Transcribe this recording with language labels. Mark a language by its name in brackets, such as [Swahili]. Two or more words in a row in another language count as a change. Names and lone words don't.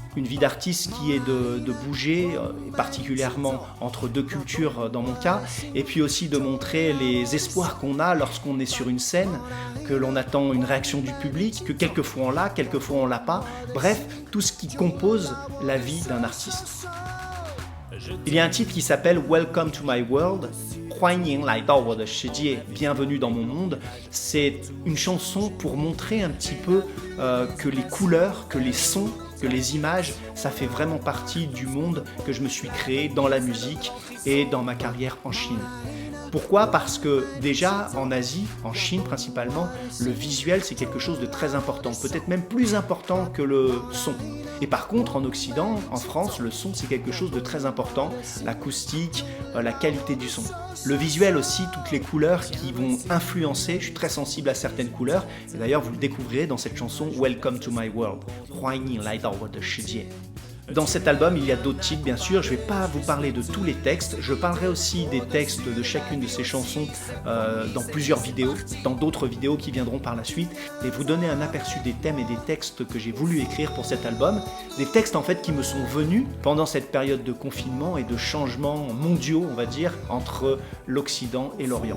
[French] Une vie d'artiste qui est de bouger, et particulièrement entre deux cultures dans mon cas, et puis aussi de montrer les espoirs qu'on a lorsqu'on est sur une scène, que l'on attend une réaction du public, que quelquefois on l'a, quelquefois on l'a pas. Bref, tout ce qui compose la vie d'un artiste. Il y a un titre qui s'appelle [English] Welcome to my world, [Chinese] 欢迎来到我的世界, [French] bienvenue dans mon monde. C'est une chanson pour montrer un petit peu que les couleurs, que les sons, que les images, ça fait vraiment partie du monde que je me suis créé dans la musique et dans ma carrière en Chine. Pourquoi ? Parce que déjà en Asie, en Chine principalement, le visuel c'est quelque chose de très important, peut-être même plus important que le son. Et par contre en Occident, en France, le son c'est quelque chose de très important, l'acoustique, la qualité du son. Le visuel aussi, toutes les couleurs qui vont influencer, je suis très sensible à certaines couleurs, et d'ailleurs vous le découvrirez dans cette chanson [English] Welcome to my world, [Chinese] 欢迎来到我的世界. [French] Dans cet album, il y a d'autres titres, bien sûr. Je ne vais pas vous parler de tous les textes. Je parlerai aussi des textes de chacune de ces chansons dans plusieurs vidéos, dans d'autres vidéos qui viendront par la suite, et vous donner un aperçu des thèmes et des textes que j'ai voulu écrire pour cet album. Des textes en fait qui me sont venus pendant cette période de confinement et de changements mondiaux, on va dire, entre l'Occident et l'Orient.